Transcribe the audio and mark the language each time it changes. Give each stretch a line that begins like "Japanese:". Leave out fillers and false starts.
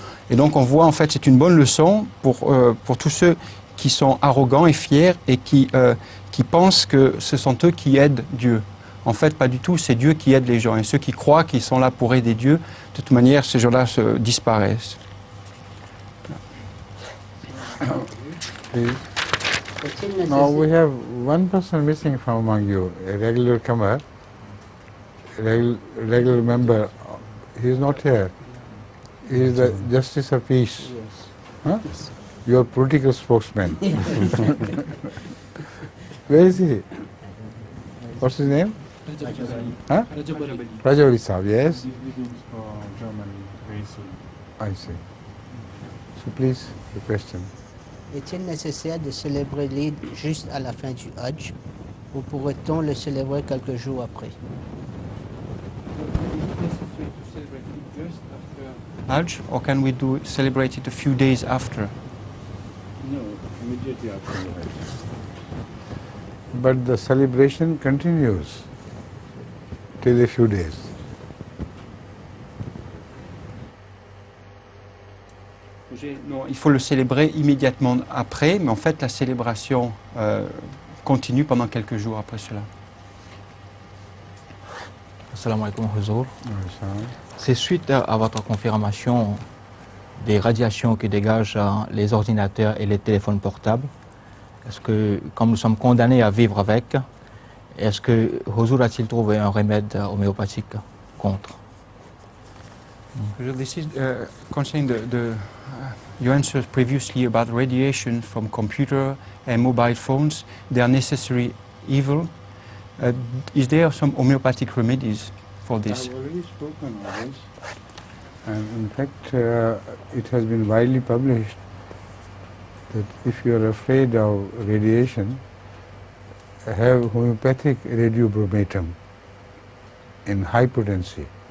French: Et donc on voit en fait, c'est une bonne leçon pour tous ceux qui sont arrogants et fiers et qui pensent que ce sont eux qui aident Dieu. En fait, pas du tout, c'est Dieu qui aide les gens. Et ceux qui croient qu'ils sont là pour aider Dieu, de toute manière, ces gens-là disparaissent.
English: Now we have one person missing from among you, a regular comer, regular member. He is not here. He is the Justice of Peace. Yes. Huh? Your political spokesman. Where is he? What's his name? Huh? Rajabali Saab, yes? These meetings for Germany very soon. I see. So please, the question.
French: Est-il nécessaire de célébrer l'Eid juste à la fin du Hajj, ou pourrait-on le célébrer quelques jours après?
English: Hajj, or can we celebrate it a few days after? No, immediately after the Hajj. But the celebration continues till a few days.
French: Non, il faut le célébrer immédiatement après, mais en fait la célébration continue pendant quelques jours après cela.
Arabic: Assalamu alaikum,
French: Huzour. C'est suite à votre confirmation des radiations que dégagent les ordinateurs et les téléphones portables? Est-ce que, comme nous sommes condamnés à vivre avec, est-ce que Huzur a-t-il trouvé un remède homéopathique contre?
English: This is concerning your answers previously about radiation from computer and mobile phones. They are necessary evil. Is there some homeopathic remedies for this? I've already spoken on this, and in fact it has been widely published that if you are afraid of radiation, have homeopathic radiobromatum in high potency.